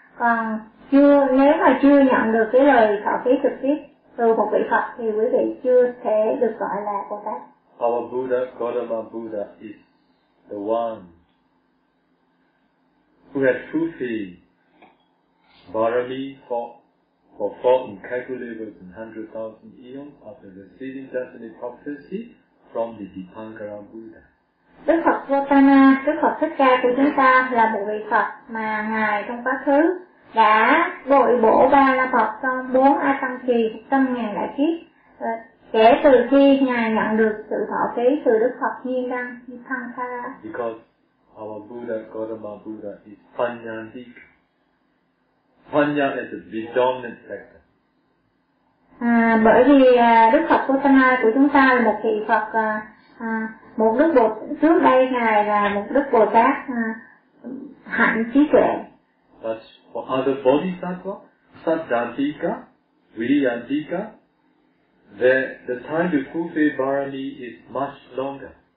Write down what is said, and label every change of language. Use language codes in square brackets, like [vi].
[vi] Còn nếu mà chưa nhận được cái lời thọ ký trực tiếp từ một vị Phật thì quý vị chưa thể được gọi là Bồ Tát. [en] Our Buddha, Gautama Buddha, is the one who has fulfilled Bharami for four incalculable and 100,000 eons after receiving definite prophecy from the Dipankara Buddha. [vi] Đức Phật Gautama, Đức Phật Thích Ca của chúng ta là một vị Phật mà ngài trong quá khứ đã bội bổ ba la mật trong 4 a tăng kỳ 100,000 đại kiếp kể từ khi ngài nhận được sự thọ ký từ Đức Phật Nhiên Đăng Dipankara. [en] Because our Buddha, Gautama Buddha, is Panyandika. Panya is the predominant factor. [vi] Bởi vì Đức Phật Gautama của chúng ta là một vị Phật, một Đức Bồ Tát, trước đây Ngài là một Đức Bồ Tát hạnh trí tuệ. [en] But for other Bodhisattva, Saddhantika, Viriyantika, the time to fulfill Bharani is much longer.